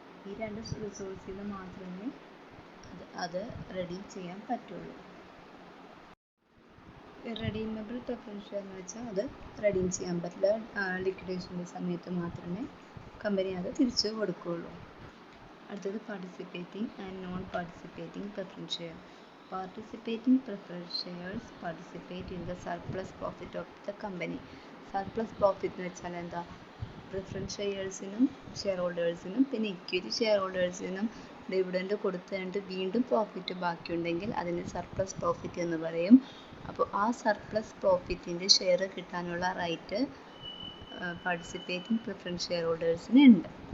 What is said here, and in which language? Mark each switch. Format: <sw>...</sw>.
<ml>ഈ രണ്ട് റിസോഴ്സിൽ നിന്ന് മാത്രമേ അത് റെഡീം ചെയ്യാൻ പറ്റുള്ളൂ. ഇറഡീമബിൾ പ്രിഫറൻസ് ഷെയർ എന്ന് വെച്ചാൽ അത് റെഡീം ചെയ്യാൻ പറ്റില്ല. ലിക്വിഡേഷൻ്റെ സമയത്ത് മാത്രമേ കമ്പനി അത് തിരിച്ചു കൊടുക്കുകയുള്ളൂ.</ml> <en>അടുത്തത് participating and non participating preference share. Participating preference shares participate in the surplus profit of the company.</en> <ml>Surplus profit എന്ന് വെച്ചാൽ എന്താ, പ്രിഫറൻസ് ഷെയർസിനും ഷെയർ ഹോൾഡേഴ്സിനും പിന്നെ ഇക്വിറ്റി ഷെയർ ഹോൾഡേഴ്സിനും ഡിവിഡൻഡ് കൊടുത്തുകൊണ്ട് വീണ്ടും പ്രോഫിറ്റ് ബാക്കിയുണ്ടെങ്കിൽ അതിന് സർപ്ലസ് പ്രോഫിറ്റ് എന്ന് പറയും. അപ്പോൾ ആ സർപ്ലസ് പ്രോഫിറ്റിൻ്റെ ഷെയർ കിട്ടാനുള്ള റൈറ്റ് പാർട്ടിസിപ്പേറ്റിംഗ് പ്രിഫറൻസ് ഷെയർ ഹോൾഡേഴ്സിന് ഉണ്ട്.</ml>